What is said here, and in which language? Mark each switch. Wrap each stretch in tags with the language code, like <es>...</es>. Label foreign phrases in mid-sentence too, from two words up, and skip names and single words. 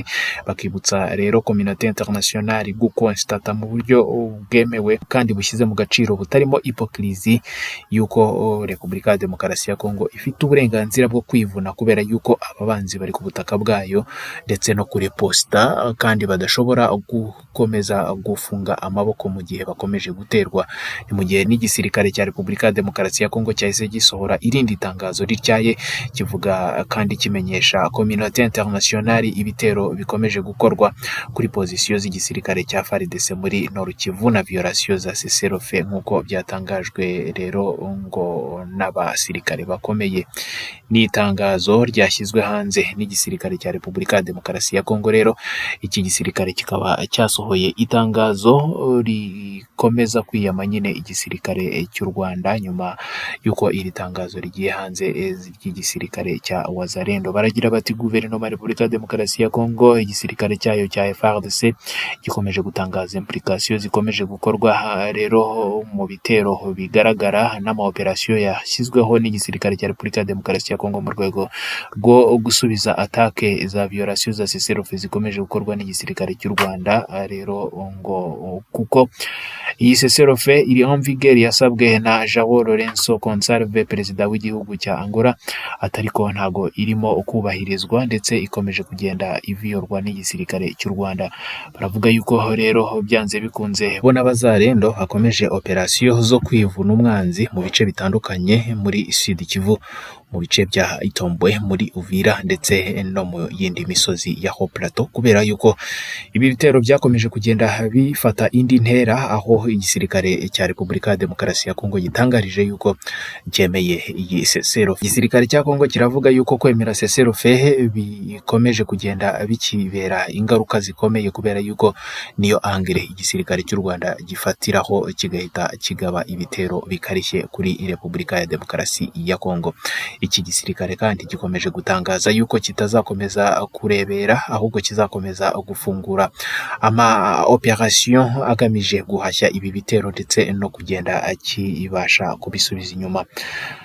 <rw>Bakibutsa rero</rw> <fr>communauté internationale</fr> <rw>gukonstata mu buryo bwemewe kandi bushyize mu gaciro butarimo hypocrisie yuko Repubulika ya Demokarasi ya Kongo ifite uburenganzira bwo kwivuna kubera yuko ababanzi bari ku butaka bwayo ndetse no kuri posta kandi badashobora gukomeza gufunga amaboko mu gihe bakomeje guterwa. Ni mu gihe n'igisirikare cya Repubulika ya Demokarasi ya Kongo cyahise gisohora irindi tangazo rityaye kivuga kandi kimenyesha</rw> <fr>communauté internationale</fr> <rw>ibitero bikomeje gukorwa kuri position z'igisirikare cya FARDC muri Nord Kivu na violation za cessez-le-feu nk'uko byatangajwe rero ngo n'abasirikare bakomeye. Ni itangazo ryashyizwe hanze n'igisirikare cya Repubulika ya Demokarasi ya Kongo. Rero iki gisirikare kikaba cyasohoye itangazo rikomeza kwiyama nyine igisirikare cy'u Rwanda nyuma yuko iri tangazo rigiye hanze ry'igisirikare cya Wazalendo. Baragira bati guverinoma ya Repubulika ya Demokarasi ya Kongo, igisirikare cyayo cya FARDC gikomeje gutangaza implication zikomeje gukorwa rero mu bitero bigaragara n'amaoperasiyo yashyizweho n'igisirikare cya Repubulika ya Demokarasi ya Kongo mu rwego rwo gusubiza atake za violation za cessez-le-feu zikomeje gukorwa n'igisirikare cy'u Rwanda. Rero ngo kuko iyi cessez-le-feu iri</rw> <fr>en vigueur</fr> <rw>yasabwe na João Lourenço Consalve, perezida w'igihugu cya Angola, atariko ntago irimo ukubahirizwa ndetse ikomeje kugenda iviyorwa n'igisirikare cy'u Rwanda. Baravuga yuko rero byanze bikunze bona abazalendo hakomeje operasiyo zo kwivuna umwanzi mu bice bitandukanye muri Sud Kivu, mu bice bya Itombwe, muri Uvira ndetse no mu yindi misozi ya Haut Plateau, kubera yuko ibi bitero byakomeje kugenda bifata indi ntera, aho igisirikare cya Repubulika ya Demokarasi ya Kongo gitangarije yuko cyemeye iyi cessez-le-feu. Igisirikare cya Kongo kiravuga yuko kwemera cessez-le-feu bikomeje kugenda bikibera ingaruka zikomeye kubera yuko niyo angire igisirikare cy'u Rwanda gifatiraho kigahita kigaba ibitero bikarishye kuri Repubulika ya Demokarasi ya Kongo. Iki gisirikare kandi gikomeje gutangaza yuko kitazakomeza kurebera ahubwo kizakomeza gufungura ama operation agamije guhashya ibi bitero ndetse no kugenda kibasha kubisubiza inyuma.</rw>